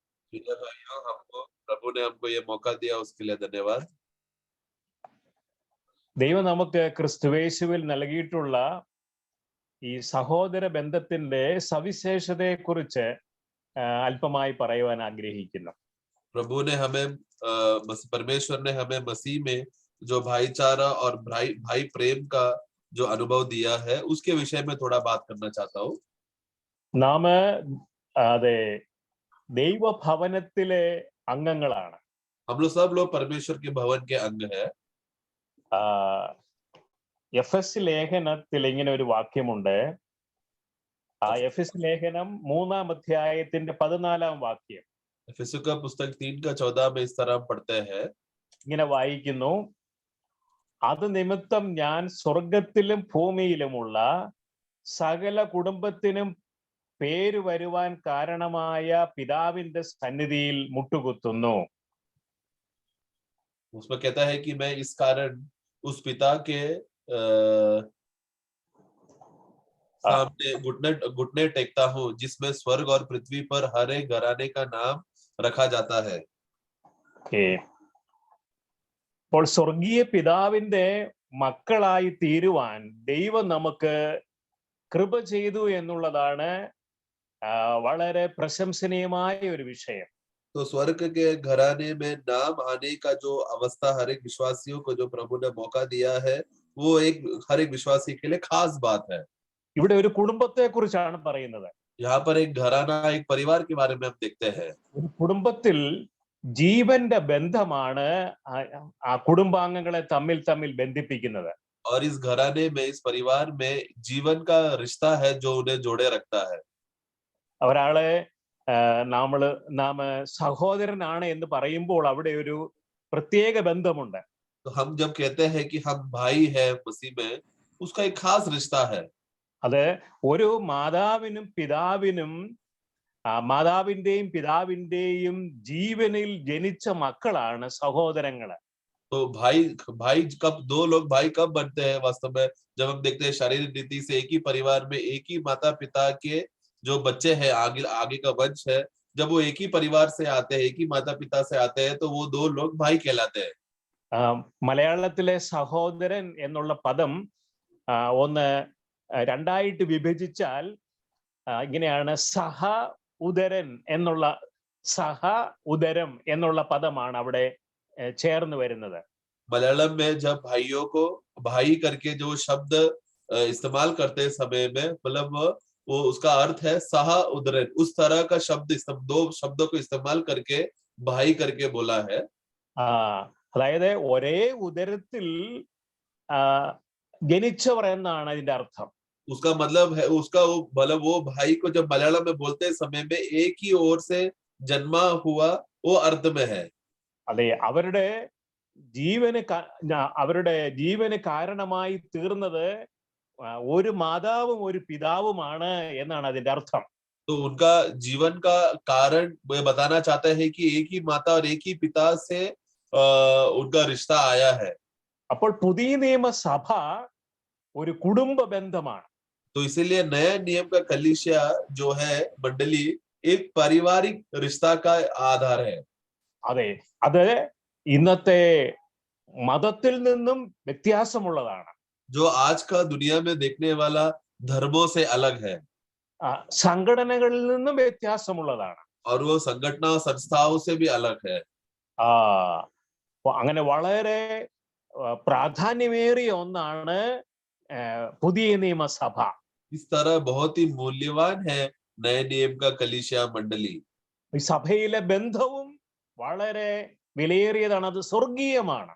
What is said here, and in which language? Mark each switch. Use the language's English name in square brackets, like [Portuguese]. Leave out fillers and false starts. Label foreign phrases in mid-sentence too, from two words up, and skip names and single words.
[Hindi] प्रिय भाइयों, प्रभु ने हमको ये मौका दिया, उसके लिए धन्यवाद। [Malayalam] ദൈവം നമുക്ക് ക്രിസ്തുവേശുവിൽ നൽകിയിട്ടുള്ള ഈ സഹോദര ബന്ധത്തിന്റെ സവിശേഷതയെക്കുറിച്ച് അല്പമായി പറയുവാൻ ആഗ്രഹിക്കുന്നു. [Hindi] प्रभु ने हमें परमेश्वर ने हमें मसीह में जो भाईचारा और भाई प्रेम का जो अनुभव दिया है, उसके विषय में थोड़ा बात करना चाहता हूँ। [Malayalam] നാം അതെ ദൈവഭവനത്തിലെ അംഗങ്ങളാണ്. [Hindi] हम लोग सब लोग परमेश्वर के भवन के अंग है। [Malayalam] എഫെസ് ലേഖനത്തിൽ ഇങ്ങനെ ഒരു വാക്യമുണ്ട്. ആ എഫെസ് ലേഖനം 3-ാം അധ്യായത്തിന്റെ 14-ാം വാക്യം. [Hindi] एफेसियों का पुस्तक 3:14 में इस तरह पढ़ते हैं. [Malayalam] ഇങ്ങനെ വായിക്കുന്നു: അത് നിമിത്തം ഞാൻ സ്വർഗത്തിലും ഭൂമിയിലുമുള്ള സകല കുടുംബത്തിനും പേര് വരുവാൻ കാരണമായ പിതാവിന്റെ സന്നിധിയിൽ മുട്ടുകുത്തുന്നു. [Hindi] उसमें कहता है कि मैं इस कारण उस पिता के सामने घुटने टेकता हूँ, जिसमें स्वर्ग और पृथ्वी पर हर एक घराने का नाम रखा जाता है. [Malayalam] അപ്പോൾ സ്വർഗീയ പിതാവിന്റെ മക്കളായി തീരുവാൻ ദൈവം നമുക്ക് കൃപ ചെയ്തു എന്നുള്ളതാണ് വളരെ പ്രശംസനീയമായ ഒരു വിഷയം. [Hindi] तो स्वर्ग के घराने में नाम आने का जो अवस्था हर एक विश्वासियों को जो प्रभु ने मौका दिया है, वो हर एक विश्वासी के लिए खास बात है. [Malayalam] ഇവിടെ ഒരു കുടുംബത്തെ കുറിച്ചാണ് പറയുന്നത്. [Hindi] यहाँ पर एक घराना, एक परिवार के बारे में हम देखते हैं. [Malayalam] ഒരു കുടുംബത്തിൽ ജീവന്റെ ബന്ധമാണ് ആ കുടുംബാംഗങ്ങളെ തമ്മിൽ ബന്ധിപ്പിക്കുന്നത്. [Hindi] और इस घराने में, इस परिवार में जीवन का रिश्ता है जो उन्हें जोड़े रखता है. [Malayalam] ഒരാളെ നാം സഹോദരനാണ് എന്ന് പറയുമ്പോൾ അവിടെ ഒരു പ്രത്യേക ബന്ധമുണ്ട്. [Hindi] तो हम जब कहते हैं कि हम भाई हैं मसीह में, उसका एक खास रिश्ता है. [Malayalam] അത് ഒരു മാതാവിനും പിതാവിനും മാതാവിന്റെയും പിതാവിന്റെയും ജീവനിൽ ജനിച്ച മക്കളാണ് സഹോദരങ്ങള്. [Hindi] तो भाई कब दो लोग भाई कब बनते हैं? वास्तव में जब हम देखते हैं शारीरिक रीति से एक ही परिवार में एक ही माता पिता के जो बच्चे हैं, आगे का वंश है, जब वो एक ही परिवार से आते हैं, एक ही माता पिता से आते हैं, तो वो दो लोग भाई कहलाते हैं. [Malayalam] മലയാളത്തിലെ സഹോദരൻ എന്നുള്ള പദം ഒന്ന് രണ്ടായിട്ട് വിഭജിച്ചാൽ ഇങ്ങനെയാണ്: സഹ ഉദരൻ എന്നുള്ള പദമാണ് അവിടെ ചേർന്ന് വരുന്നത്. [Hindi] मलयालम में जब भाइयों को भाई करके जो शब्द इस्तेमाल करते समय में, मतलब वो उसका अर्थ है [Malayalam] സഹ ഉദരൻ. [Hindi] उस तरह का शब्द, दो शब्दों को इस्तेमाल करके भाई करके बोला है. [Malayalam] അതായത് ഒരേ ഉദരത്തിൽ ജനിച്ചവർ എന്നാണ് അതിന്റെ അർത്ഥം. [Hindi] उसका मतलब है, वो भाई को जब मलयालम में बोलते समय में एक ही ओर से जन्मा हुआ, वो अर्थ में है. [Malayalam] അതെ, അവരുടെ ജീവന് കാരണമായി തീർന്നത് ഒരു മാതാവും ഒരു പിതാവുമാണ് എന്നാണ് അതിന്റെ അർത്ഥം. [Hindi] तो उनका जीवन का कारण बताना चाहता है कि एक ही माता और एक ही पिता से उनका रिश्ता आया है. [Malayalam] അപ്പോൾ പുതിയ നിയമസഭ ഒരു കുടുംബ ബന്ധമാണ്. [Hindi] तो इसीलिए नया नियम का कलीसिया जो है, मंडली, एक पारिवारिक रिश्ता का आधार है. [Malayalam] അതെ, അത് ഇന്നത്തെ മതത്തിൽ നിന്നും വ്യത്യാസമുള്ളതാണ്. [Hindi] जो आज का दुनिया में देखने वाला धर्मों से अलग है. [Malayalam] സംഘടനകളിൽ നിന്നും വ്യത്യാസമുള്ളതാണ്. [Hindi] और वो संगठना संस्थाओं से भी अलग है. [Malayalam] അങ്ങനെ വളരെ പ്രാധാന്യമേറിയ ഒന്നാണ് പുതിയ നിയമസഭ. [Hindi] इस तरह बहुत ही मूल्यवान है नए नियम का कलीसिया मंडली. [Malayalam] ഈ സഭയിലെ ബന്ധവും വളരെ വിലയേറിയതാണ്, അത് സ്വർഗീയമാണ്.